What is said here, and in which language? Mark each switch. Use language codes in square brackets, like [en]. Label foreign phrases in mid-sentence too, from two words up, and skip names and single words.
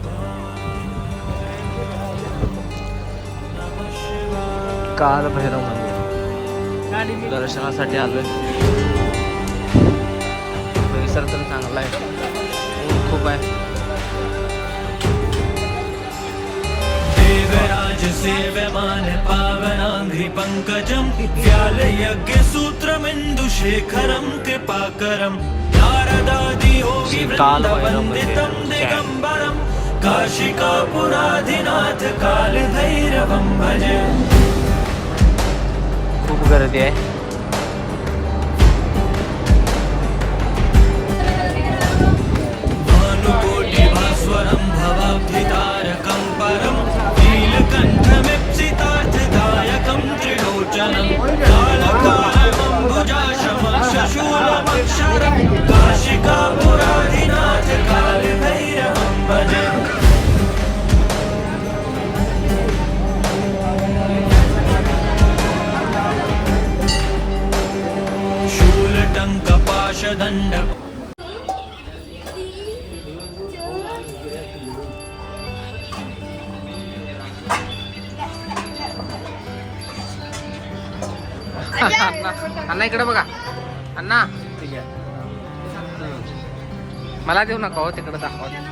[mr] कालभैरव मंदिर दर्शनासाठी आलोय. परिसर तर चांगला आहे, ऊन खूप आहे. [sa] देवराज सेव्यमान पावनांघ्रि पंकजं व्यालयज्ञसूत्रमिन्दुशेखरं कृपाकरं नारदादि योगी वृन्दवन्दितं दिगम्बरं काशिकापुराधिनाथ कालभैरवं भजे. [mr] खूप गर्दी आहे. [sa] भानुकोटिभास्वरं भवाब्धितारकं परं नीलकण्ठमीप्सितार्थदायकं त्रिलोचनं कालकालमम्बुजाशमशूलमक्षरं काशिकापुराधिनाथ कालभैरवं भजे. शूलटङ्कपाशदण्ड [mr] अण्णा इकडे बघा. अण्णा ठीक आहे, मला देऊ नका हो, तिकडे दाखवा.